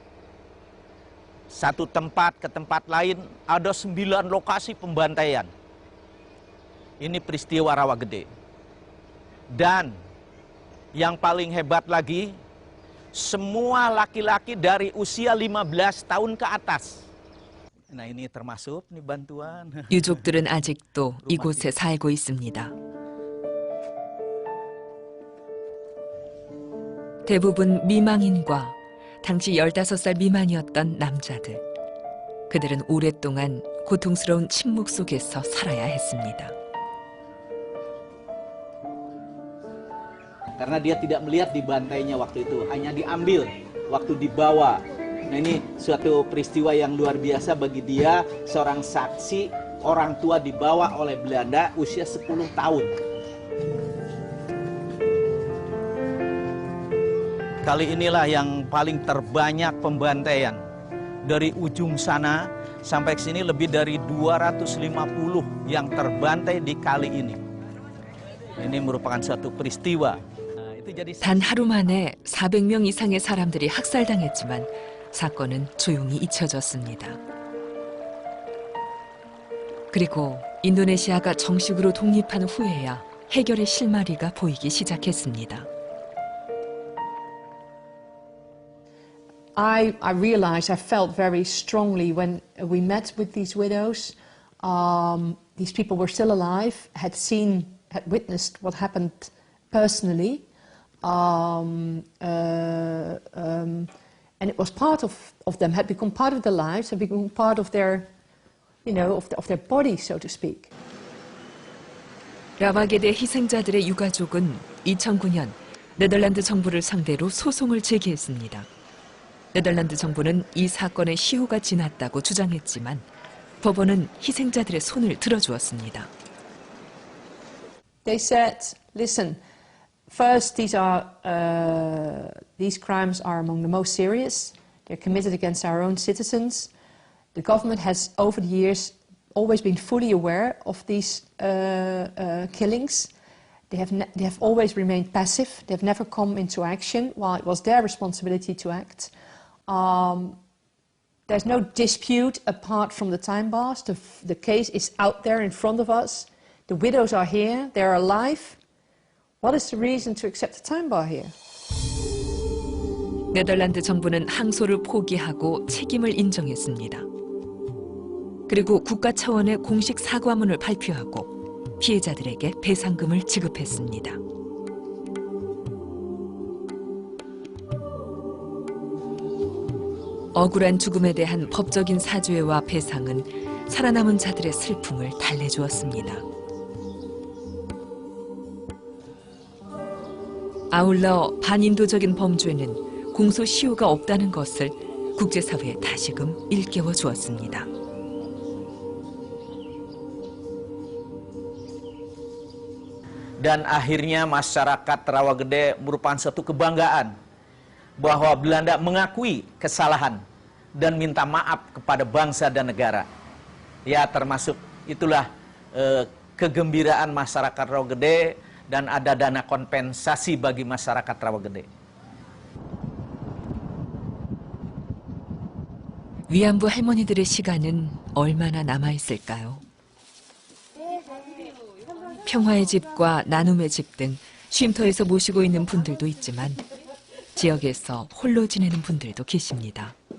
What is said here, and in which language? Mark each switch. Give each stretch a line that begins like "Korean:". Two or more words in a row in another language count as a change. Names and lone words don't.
Indonesian: Satu tempat ke tempat lain, ada 9 lokasi pembantaian. Ini peristiwa Rawagede. Dan yang paling hebat lagi, semua laki-laki dari usia 15 tahun ke atas. Nah ini termasuk nih bantuan.
Korean: 유족들은 아직도 이곳에 살고 있습니다. 대부분 미망인과 당시 15살 미만이었던 남자들. 그들은 오랫동안 고통스러운 침묵 속에서 살아야 했습니다.
Indonesian: Karena dia tidak melihat dibantainya waktu itu, hanya diambil waktu dibawa. Nah ini suatu peristiwa yang luar biasa bagi dia, seorang saksi, orang tua dibawa oleh Belanda usia 10 tahun. Kali inilah yang paling terbanyak pembantaian. Dari ujung sana sampai ke sini lebih dari 250 yang terbantai di kali ini. Ini merupakan suatu peristiwa.
Korean: 단 하루 만에 400명 이상의 사람들이 학살당했지만 사건은 조용히 잊혀졌습니다. 그리고 인도네시아가 정식으로 독립한 후에야 해결의 실마리가 보이기 시작했습니다.
English: I realized, I felt very strongly when we met with these widows. These people were still alive, had witnessed what happened personally, and it was part of them, had become part of their lives, had become part of their, of their body, so to speak.
Korean: 라와게데 희생자들의 유가족은 2009년 네덜란드 정부를 상대로 소송을 제기했습니다. 네덜란드 정부는 이 사건의 시효가 지났다고 주장했지만 법원은 희생자들의 손을 들어주었습니다.
English: They said, listen, first these crimes are among the most serious. They're committed against our own citizens. The government has, over the years, always been fully aware of these killings. They have always remained passive. They've never come into action while it was their responsibility to act. There's no dispute apart from the time bars. The case is out there in front of us. The widows are here. They're alive. What is the reason to accept the time bar here?
Korean: 네덜란드 정부는 항소를 포기하고 책임을 인정했습니다. 그리고 국가 차원의 공식 사과문을 발표하고 피해자들에게 배상금을 지급했습니다. 억울한 죽음에 대한 법적인 사죄와 배상은 살아남은 자들의 슬픔을 달래주었습니다. 아울러 반인도적인 범죄는 공소시효가 없다는 것을 국제사회에 다시금 일깨워 주었습니다.
Indonesian: Dan akhirnya masyarakat Rawagede merupakan suatu kebanggaan bahwa Belanda mengakui kesalahan dan minta maaf kepada bangsa dan negara. Ya, termasuk itulah kegembiraan masyarakat Rawagede dan ada dana kompensasi bagi masyarakat Rawagede.
Korean: 위안부 할머니들의 시간은 얼마나 남아있을까요? 평화의 집과 나눔의 집 등 쉼터에서 모시고 있는 분들도 있지만 지역에서 홀로 지내는 분들도 계십니다.